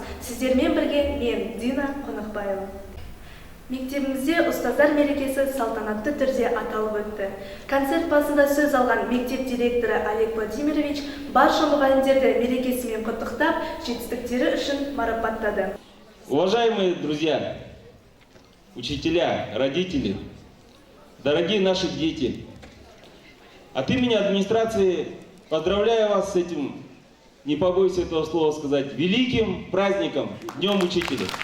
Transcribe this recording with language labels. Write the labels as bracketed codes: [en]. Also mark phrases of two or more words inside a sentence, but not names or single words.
[kk] Сіздермен бірге мен, Дина Қонақбаева. Мектебімізде ұстаздар мерекесі салтанатты түрде аталып өтті. Концерт басында сөз алған мектеп директоры Олег Владимирович барша мұғалімдерді мерекесімен құттықтап, жетістіктері үшін марапаттады. [ru] Уважаемые друзья, учителя, родители, дорогие наши дети, от имени администрации поздравляю вас с этим, не побоюсь этого слова сказать, великим праздником, Днем Учителя.